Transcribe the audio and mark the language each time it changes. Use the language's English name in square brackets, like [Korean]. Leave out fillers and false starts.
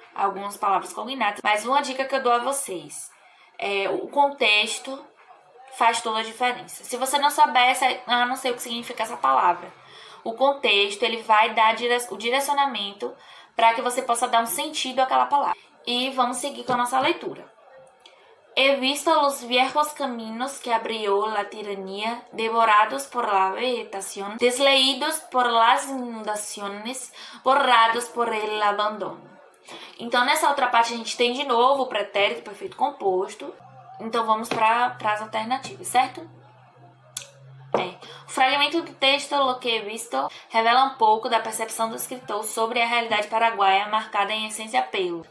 [Portuguese] algumas palavras cognatas. Mas uma dica que eu dou a vocês é o contexto faz toda a diferença. Se você não souber, não sei o que significa essa palavra. O contexto, ele vai dar o direcionamento para que você possa dar um sentido àquela palavra. E vamos seguir com a nossa leitura. [Spanish] He visto los viejos caminos que abrió la tiranía, devorados por la vegetación, desleídos por las inundaciones, borrados por el abandono. [Portuguese] Então, nessa outra parte, a gente tem de novo o pretérito perfeito composto. Então, vamos para as alternativas, certo? O fragmento do texto, Lo que he visto, revela um pouco da percepção do escritor sobre a realidade paraguaia, marcada em essência pelo.